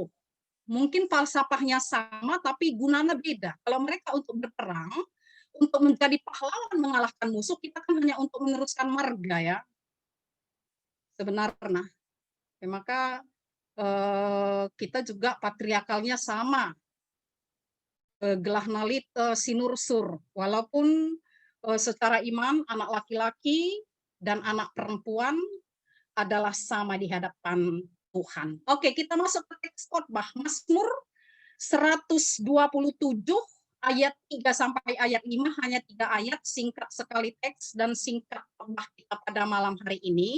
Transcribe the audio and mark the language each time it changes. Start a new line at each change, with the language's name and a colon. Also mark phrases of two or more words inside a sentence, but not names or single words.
Indonesian: Mungkin falsafahnya sama, tapi gunanya beda. Kalau mereka untuk berperang, untuk menjadi pahlawan mengalahkan musuh, kita kan hanya untuk meneruskan marga ya. Sebenarnya. Ya, maka kita juga patriarkalnya sama.
Batak Karo: Gelah nalit sinursur.
Indonesian: Walaupun secara iman anak laki-laki dan anak perempuan adalah sama di hadapan Tuhan. Oke, kita masuk ke teks khotbah. Mazmur 127 ayat 3 sampai ayat 5, hanya 3 ayat, singkat sekali teks dan singkat khotbah kita pada malam hari ini.